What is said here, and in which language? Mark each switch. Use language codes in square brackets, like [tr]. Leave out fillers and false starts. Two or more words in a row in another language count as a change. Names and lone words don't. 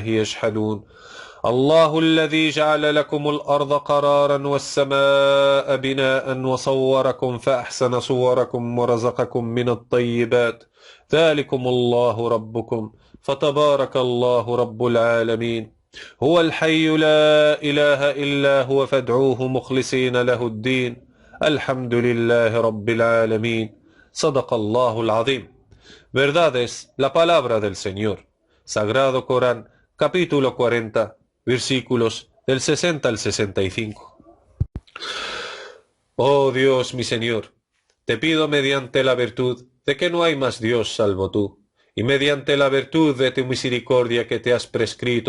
[ar] يجحدون الله الذي جعل لكم الأرض قرارا والسماء بناء وصوركم فأحسن صوركم ورزقكم من الطيبات ذلكم الله ربكم فتبارك الله رب العالمين هو الحي لا إله إلا هو فادعوه مخلصين له الدين الحمد لله رب العالمين صدق الله العظيم. [es] Verdad es la palabra del Señor. Sagrado Corán, capítulo 40, versículos del 60 al 65. Oh Dios, mi Señor, te pido mediante la virtud de que no hay más Dios salvo tú, y mediante la virtud de tu misericordia que te has prescrito